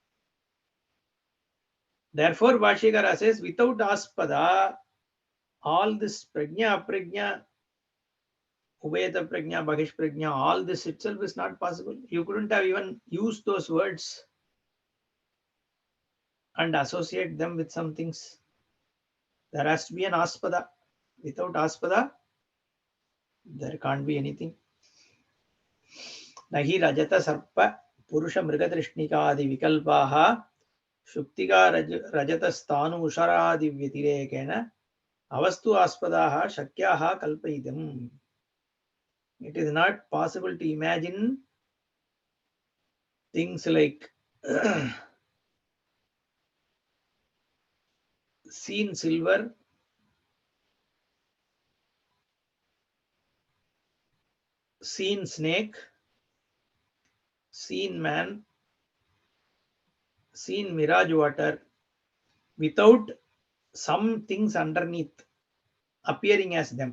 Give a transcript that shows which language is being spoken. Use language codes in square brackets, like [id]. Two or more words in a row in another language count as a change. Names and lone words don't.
[en] Therefore, Bhashyakara says, without Aspada, all this [sa] Prajna, Aprajna, Ubhayata Prajna, Bahish Prajna, [en] all this itself is not possible. You couldn't have even used those words and associate them with some things. There has to be an Aspada. Without Aspada, there can't be anything. [sa] Nahi Rajata Sarpa Purusha Mrigadrishnikaadi Vikalpaha Shuktika Rajata Stanu Usharadi Vyatirekena Avastu Aspadaha Shakyaha Kalpaitam. [en] It is not possible to imagine things like seen silver, seen snake, seen man, seen mirage water without some things underneath appearing as them.